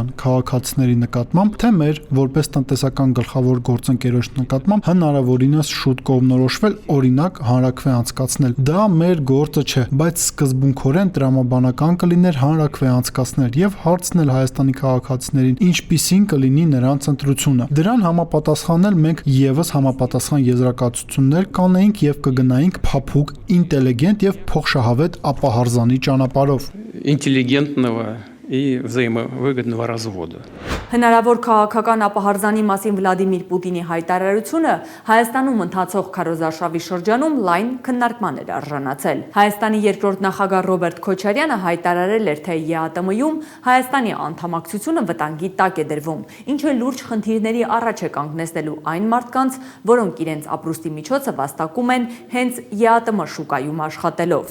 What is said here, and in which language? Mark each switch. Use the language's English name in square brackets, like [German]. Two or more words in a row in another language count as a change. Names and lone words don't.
[Armenian] քաղաքացիների նկատմամբ, թե մեր որպես տնտեսական գլխավոր գործընկերոջ նկատմամբ հնարավորինս շուտ կողմնորոշվել, օրինակ հանրաքվե անցկացնել։ Դա մեր գործը չէ, բայց սկզբունքորեն տրամաբանական կլիներ հանրաքվե անցկացնել եւ հարցնել Հայաստանի քաղաքացիներին, ինչպիսին կլինի նրանց ընտրությունը։ Դրան համապատասխանել մենք եւս համապատասխան եզրակացություններ կանեինք եւ կգնայինք փափուկ, ինտելիգենտ եւ փոխշահավետ ապահարզանի ճանապարհով։ [Russian] Интеллигентного и взаимовыгодного развода. [Armenian] Հնարավոր քաղաքական ապահարզանի մասին Վլադիմիր Պուտինի հայտարարությունը Հայաստանում ընթացող քարոզարշավի շրջանում լայն քննարկման էր արժանացել։ Հայաստանի երկրորդ նախագահ Ռոբերտ Քոչարյանը հայտարարել էր, թե ԵԱՏՄ-ում Հայաստանի անդամակցությունը վտանգի տակ է դրվում, ինչը լուրջ խնդիրների առաջ է կանգնեցնելու այն մարդկանց, որոնք իրենց ապրուստի միջոցը վաստակում են հենց ԵԱՏՄ շուկայում աշխատելով։